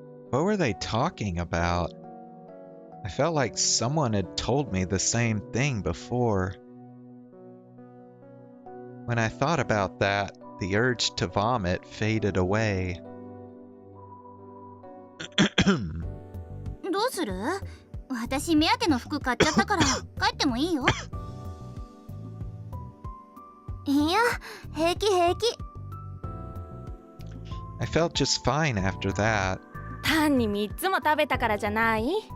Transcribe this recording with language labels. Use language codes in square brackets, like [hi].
[en] What were they talking about? I felt like someone had told me the same thing before. When I thought about that, the urge to vomit faded away. [ja] どうする？私目当ての服買っちゃったから帰ってもいいよ。いや、平気平気。 [en] I felt just fine after that. [ja] 単に3つも食べたからじゃない？